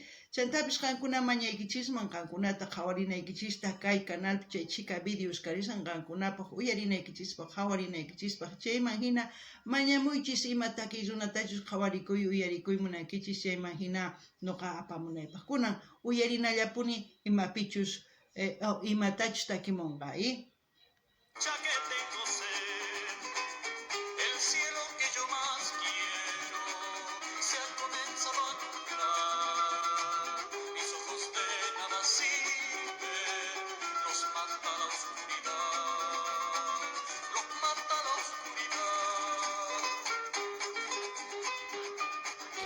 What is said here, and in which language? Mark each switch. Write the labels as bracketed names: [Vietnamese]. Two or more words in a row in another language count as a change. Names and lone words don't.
[Quechua] Chantapis qankuna mañaykichisman qankunata qhawarinaykichista kay canalpi chay chika videos karisan qankunapaq uyarinaykichispaq, qhawarinaykichispaq, chayman hina mañamuychis ima takiy runatachus qhawarikuy uyarikuy munankichis, chayman hina nuqa apamunaypaq. Kunan uyarinallapuni imapichus imatachus takimunqa, [Spanish] Ya que tengo sed, el cielo que yo más quiero se ha comenzado a nublar. Mis ojos de nada sirven, los mata la oscuridad, los mata la oscuridad.